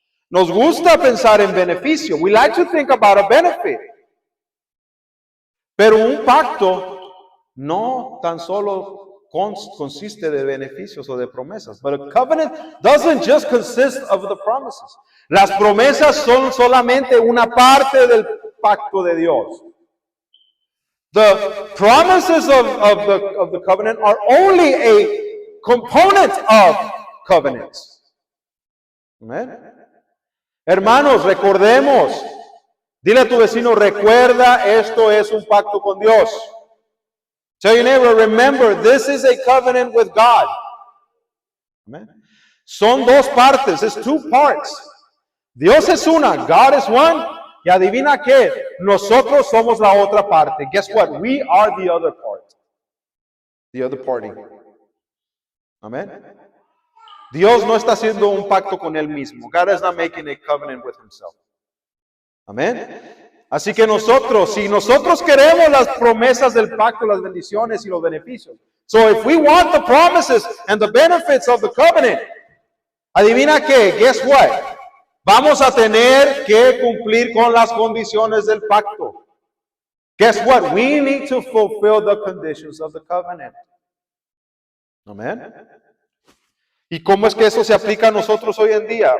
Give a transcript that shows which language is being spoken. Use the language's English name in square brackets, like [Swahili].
[Spanish] Nos gusta pensar en beneficio. [English] We like to think about a benefit. [Spanish] Pero un pacto no tan solo consiste de beneficios o de promesas. [English] But a covenant doesn't just consist of the promises. [Spanish] Las promesas son solamente una parte del pacto de Dios. [English] The promises of the covenant are only a component of covenants. [Spanish] Amen. Hermanos, recordemos. Dile a tu vecino, recuerda, esto es un pacto con Dios. Tell your neighbor, remember, this is a covenant with God. Amen. Son dos partes, [English] it's two parts. [Spanish] Dios es una, [English] God is one. [Spanish] Y adivina qué, nosotros somos la otra parte. [English] Guess what? We are the other part. The other party. Amen. [Spanish] Dios no está haciendo un pacto con él mismo. [English] God is not making a covenant with himself. [Spanish] Amén. Así que nosotros, si nosotros queremos las promesas del pacto, las bendiciones y los beneficios. [English] So if we want the promises and the benefits of the covenant, [Spanish] adivina qué, [English] guess what? [Spanish] Vamos a tener que cumplir con las condiciones del pacto. [English] Guess what? We need to fulfill the conditions of the covenant. Amén. [Spanish] ¿Y cómo es que eso se aplica a nosotros hoy en día?